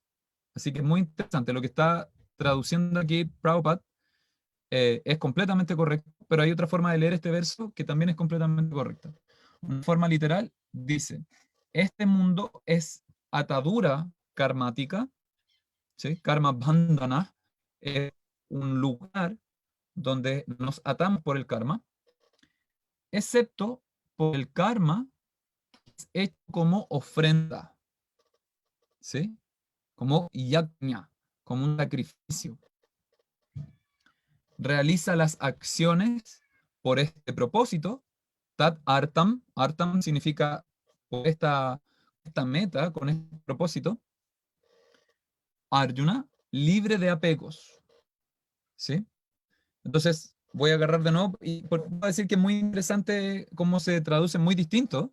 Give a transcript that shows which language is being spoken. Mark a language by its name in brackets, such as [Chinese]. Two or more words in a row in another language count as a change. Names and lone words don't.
[Spanish] Así que es muy interesante. Lo que está traduciendo aquí Prabhupada es completamente correcto, pero hay otra forma de leer este verso que también es completamente correcta. Una forma literal dice, este mundo es atadura karmática, ¿sí? [Sanskrit] कर्म बन्धन, [Spanish] es un lugar donde nos atamos por el karma, excepto por el karma hecho como ofrenda, ¿sí? Como yajna, como un sacrificio. Realiza las acciones por este propósito. [Sanskrit] तत् अर्थम्, [Spanish] artam significa por esta meta, con este propósito. Arjuna, libre de apegos, ¿sí? Entonces, voy a agarrar de nuevo y voy a decir que es muy interesante cómo se traduce muy distinto.